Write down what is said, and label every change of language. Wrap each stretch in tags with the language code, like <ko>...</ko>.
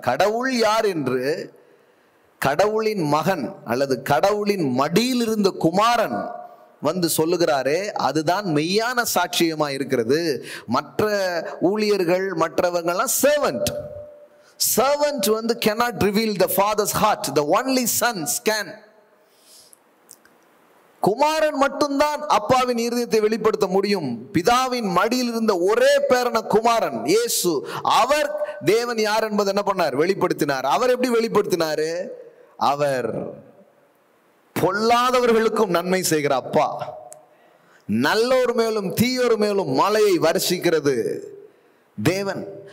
<ta>கடவுள் யார் என்று கடவுளின் மகன் அல்லது கடவுளின் மடியில் இருந்த குமாரன் சொல்லுகிறாரே, அதுதான் மெய்யான சாட்சியமா இருக்கிறது. மற்ற ஊழியர்கள் மற்றவங்கள்லாம்</ta> <en>servant cannot reveal the father's heart. The only sons can.</en> <ta>குமாரன் மட்டும்தான் அப்பாவின் இருதயத்தை வெளிப்படுத்த முடியும். பிதாவின் மடியில் இருந்த ஒரே பேரான குமாரன் இயேசு, அவர் தேவன் யார் என்பதை என்ன பண்ணார்? வெளிப்படுத்தினார். அவர் எப்படி வெளிப்படுத்தினாரு? அவர் பொல்லாதவர்களுக்கும் நன்மை செய்கிற அப்பா, நல்லோர் மேலும் தீயோர் மேலும் மலையை வருஷிக்கிறது தேவன்.</ta>